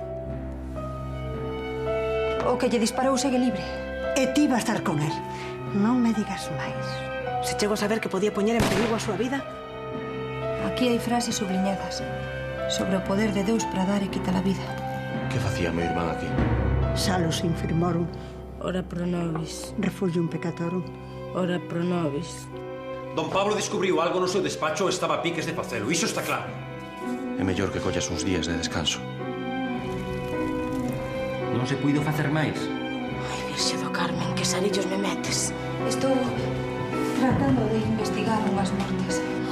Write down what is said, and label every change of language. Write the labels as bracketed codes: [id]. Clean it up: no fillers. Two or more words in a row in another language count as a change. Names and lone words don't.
[gl] O que lle disparou segue libre. E ti vas estar con él. Non me digas máis. Se chego a saber que podía poñer en perigo a súa vida... Aquí hai frases subliñadas sobre o poder de Deus para dar e quitar a vida. Que facía meu irmán aquí? [la] Salus infirmorum. Ora pro nobis. Refugium peccatorum. Ora pro nobis. [gl] Don Pablo descubriu algo no seu despacho e estaba a piques de facelo. Iso está claro. É mellor que collas uns días de descanso. Non se puido facer máis. Ai, Virxe do Carmen, que sarillos me metes. Estou tratando de investigar unhas mortes.